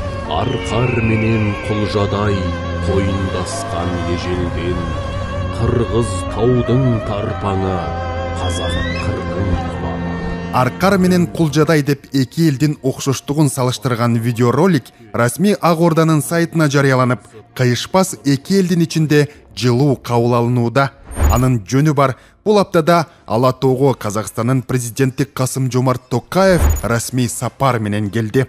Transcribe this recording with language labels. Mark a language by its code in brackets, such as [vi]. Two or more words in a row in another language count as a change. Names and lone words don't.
[kk] Арқар менен құлжадай қойындасқан ежелден, қырғыз таудың тарпаңы, қазақ қырдың құлағы. [ky] Арқар менен құлжадай деп эки элдин окшоштугун салыштырган видеоролик расмий Ак Орданын сайтына жарыяланып, кайышпас эки элдин ичинде жылуу кабыл алынууда. Анын жөнү бар. Бул аптада Ала Тоого Казакстандын президенти Касым-Жомарт Токаев расмий сапар менен келди.